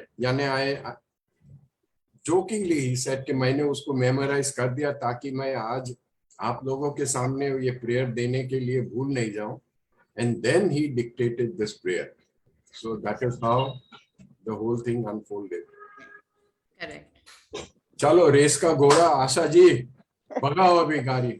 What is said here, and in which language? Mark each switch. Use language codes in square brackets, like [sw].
[hi] यानी [en] I jokingly he said [hi] कि मैंने उसको मेमोराइज कर दिया ताकि मैं आज आप लोगों के सामने ये प्रेयर देने के लिए भूल नहीं जाऊं. [en] And then he dictated this prayer. So that is how the whole thing unfolded. Correct. [hi] चलो रेस का घोड़ा आशा जी भगाओ अभी गाड़ी.